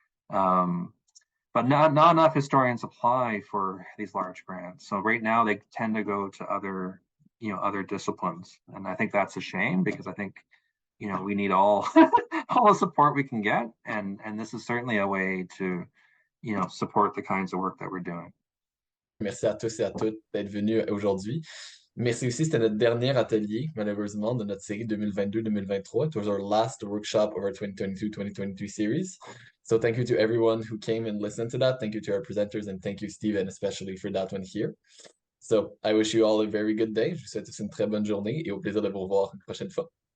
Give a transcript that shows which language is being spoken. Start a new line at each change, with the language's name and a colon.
English: But not enough historians apply for these large grants. So right now they tend to go to other disciplines, and I think that's a shame, because I think we need all all the support we can get, and this is certainly a way to support the kinds of work that we're doing.
French: Merci à tous et à toutes d'être venus aujourd'hui. Merci aussi, c'était notre dernier atelier, malheureusement, de notre série 2022-2023.
English: It was our last workshop of our 2022-2023 series. So thank you to everyone who came and listened to that. Thank you to our presenters, and thank you, Steven, especially for that one here. So I wish you all a very good day.
French: Je vous souhaite tous une très bonne journée et au plaisir de vous revoir une prochaine fois.